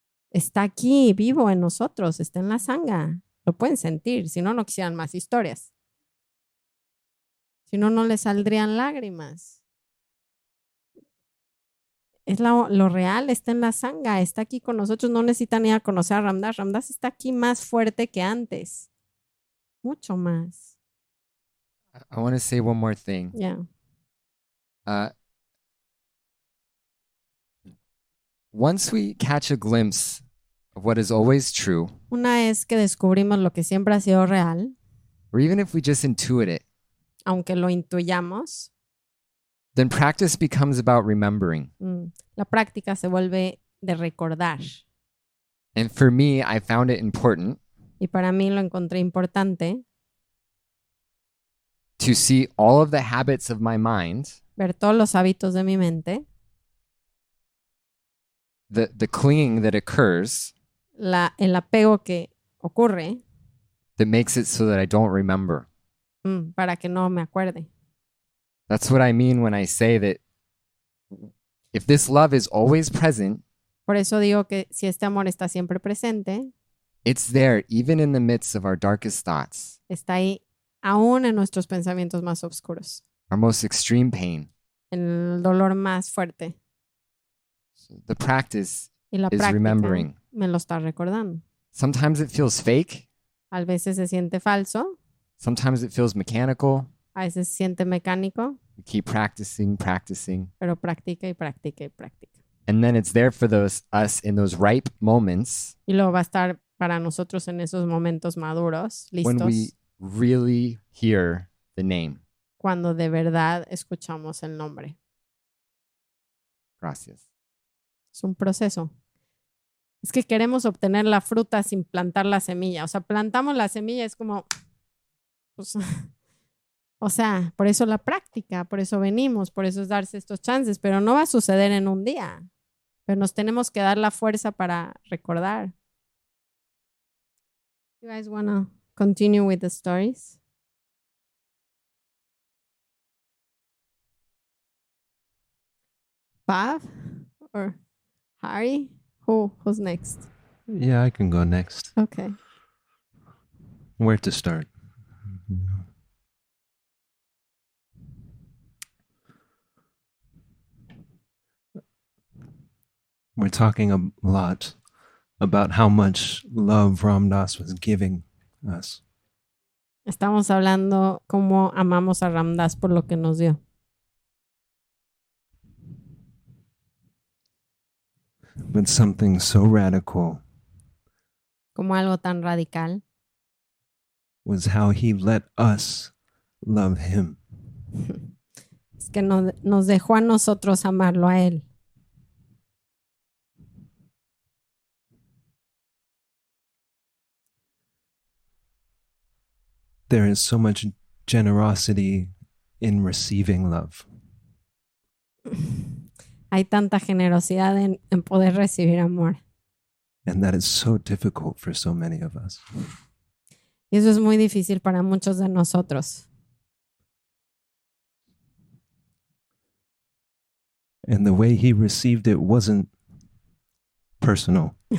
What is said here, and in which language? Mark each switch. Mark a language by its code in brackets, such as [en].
[es] Está aquí, vivo en nosotros, está en la Sangha. Lo pueden sentir, si no, no quisieran más historias. Si no, no les saldrían lágrimas. Es lo real, está en la Sangha, está aquí con nosotros, no necesitan ir a conocer a Ram Dass. Ram Dass está aquí más fuerte que antes. Mucho más. [en] I want to say one more thing. Yeah. Once we catch a glimpse of what is always true, [es] Una vez que descubrimos lo que siempre ha sido real, [en] or even if we just intuit it, [es] aunque lo intuyamos, [en] then practice becomes about remembering. [es] la práctica se vuelve de recordar. [en] And for me, I found it important [es] Y para mí lo encontré importante [en] to see all of the habits of my mind, [es] ver todos los hábitos de mi mente, [en] the clinging that occurs [es] el apego que ocurre [en] that makes it so that I don't remember. [es] Para que no me acuerde. [en] That's what I mean when I say that if this love is always present, [es] Por eso digo que si este amor está siempre presente, [en] it's there even in the midst of our darkest thoughts, [es] está ahí aún en nuestros pensamientos más oscuros, [en] our most extreme pain. [es] el dolor más fuerte. [en] So the practice [es] Y la [en] is [es] práctica [en] remembering. [es] me lo está recordando. [en] Sometimes it feels fake. [es] A veces se siente falso, [en] Sometimes it feels mechanical. [es] a veces se siente mecánico, [en] We keep practicing, [es] pero practica y practica y practica. [en] and then it's there for us in those ripe moments [es] Y luego va a estar para nosotros en esos momentos maduros, [en] when [es] listos, [en] we really hear the name. [es] cuando de verdad escuchamos el nombre. Gracias. Es un proceso. Es que queremos obtener la fruta sin plantar la semilla. O sea, plantamos la semilla, es como, pues, o sea, por eso la práctica, por eso venimos, por eso es darse estos chances, pero no va a suceder en un día. Pero nos tenemos que dar la fuerza para recordar. [en] You guys wanna continue with the stories? Pav or Harry? Who's next? Yeah, I can go next. Okay. Where to start? We're talking a lot about how much love Ram Dass was giving us. [es] Estamos hablando cómo amamos a Ram Dass por lo que nos dio. [en] But something so radical [es] Como algo tan radical [en] was how he let us love him. [es] es que nos dejó a nosotros amarlo a él. [en] There is so much generosity in receiving love. [es] Hay tanta generosidad en poder recibir amor. [en] And that is so difficult for so many of us. [es] Y eso es muy difícil para muchos de nosotros. [en] And the way he received it wasn't personal.